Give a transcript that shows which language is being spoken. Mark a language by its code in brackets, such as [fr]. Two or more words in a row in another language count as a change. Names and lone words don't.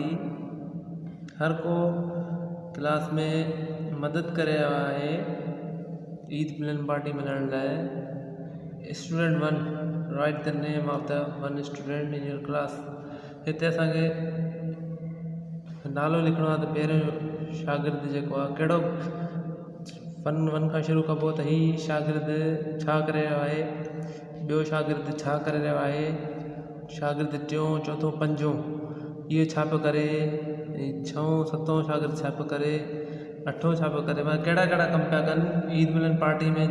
[sd] हर को क्लास में मदद करे रहियो आहे ईद मिलन पार्टी मल्हाइण लाइ। [en] student 1 write the name of the one student in your class. [sd] हिते असांखे नालो लिखिणो आहे त पहिरियों शागिर्द जेको आहे कहिड़ो वन खां शुरू कबो त ही शागिर्द छा करे रहियो आहे, ॿियो शागिर्द छा करे रहियो आहे, शागिर्द टियों, चौथों, पंजों इहो छा पियो करे, छहों सतों शागिर्द छा पियो करे, अठों छा पियो करे, माना कहिड़ा कहिड़ा कम पिया कनि ईद मिलन पार्टी में।